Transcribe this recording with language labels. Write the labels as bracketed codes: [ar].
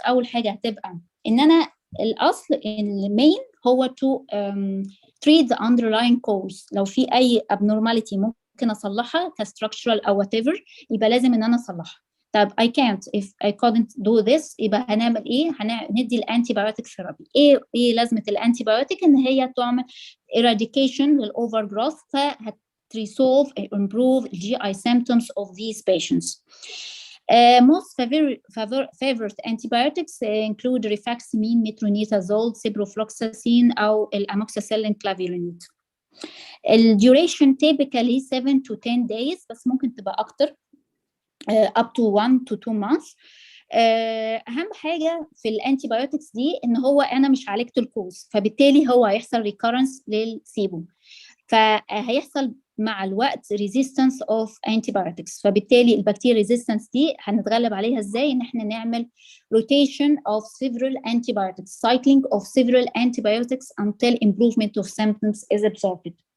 [ar] اول حاجه هتبقى ان انا الاصل المين هو [en] to treat the underlying cause. [ar] لو في اي abnormality ممكن اصلحها كستراكشرال او whatever، يبقى لازم ان انا اصلحها. طب [en] I can't if I couldn't do this، [ar] يبقى هنعمل ايه؟ هندي الانتي بايوتيك ثيرابي. ايه لازمه الانتي بايوتيك؟ ان هي تعمل [en] eradication للاوفر جروث، resolve and improve GI symptoms of these patients. Most favored antibiotics include rifaximin, metronidazole, ciprofloxacin [ar] أو الأموكسيسيلين كلافيرينيد. [en] الduration typically 7 to 10 days، [ar] بس ممكن تبقى أكتر [en] up to 1 to 2 months. [ar] أهم حاجة في الانتيبيوتكس دي إن هو أنا مش عالجت الكوز، فبالتالي هو هيحصل recurrence للسيبو، فهيحصل مع الوقت [en] resistance of antibiotics. [ar] فبالتالي البكتيريا resistance دي هنتغلب عليها ازاي؟ ان احنا نعمل rotation [en] of several antibiotics, cycling of several antibiotics until improvement of symptoms is observed.